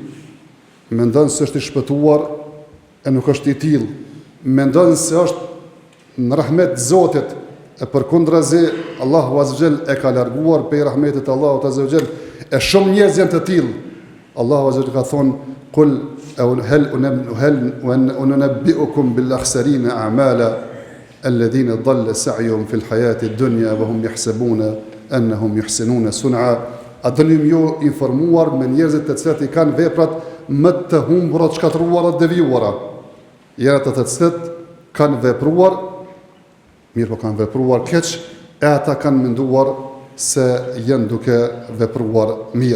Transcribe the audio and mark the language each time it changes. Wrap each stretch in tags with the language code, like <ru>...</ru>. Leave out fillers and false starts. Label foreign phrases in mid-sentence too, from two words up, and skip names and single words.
<sq>Mendon se është i shpëtuar, e nuk është i tillë. Mendon se është në rahmet të Zotit, e përkundrazi Allahu</sq> <ar>عز وجل</ar> <sq>e ka larguar prej rahmetit të Allahut</sq> <ar>عز وجل,</ar> <sq>e shumë njerëz janë të tillë. Allahu</sq> <ar>عز وجل</ar> <sq>ka thonë:</sq> <ar>"قل هل ننبئكم بالأخسرين أعمالا الذين ضل سعيهم في الحياة الدنيا وهم يحسبون أنهم يحسنون صنعا."</ar> <sq>A dënim ju informuar me njerëzit të cilët i kanë veprat më të humbura, të shkatruara, të devijuara. Janë ata të cilët kanë vepruar, mirë po kanë vepruar keq, e ata kanë menduar se janë duke vepruar mirë.</sq>